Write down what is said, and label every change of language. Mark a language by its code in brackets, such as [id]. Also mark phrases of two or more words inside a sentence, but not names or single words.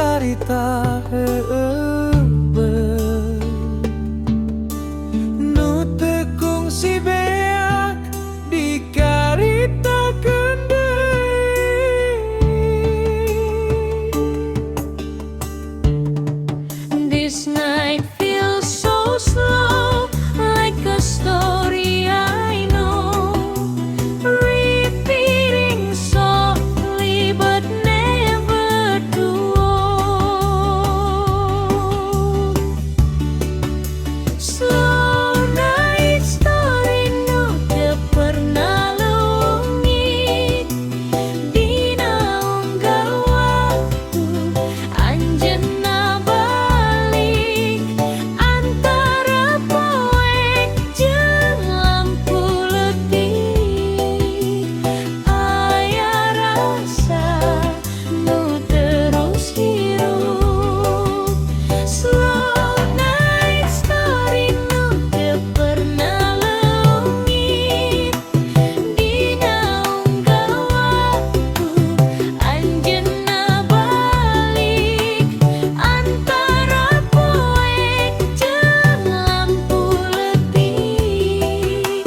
[su] carita nu tekung si beak dicaritakeun deui. [en] This night feels so slow, like a story I know, repeating softly but never too old. Slow night story [su] nu teu pernah leungit, dina unggal waktu anjeunna balik antara poek jeung lampu leutik. Aya rasa nu terus hirup. [en] Slow night story [su] nu teu pernah leungit, dina unggal waktu anjeunna balik antara poek jeung lampu leutik.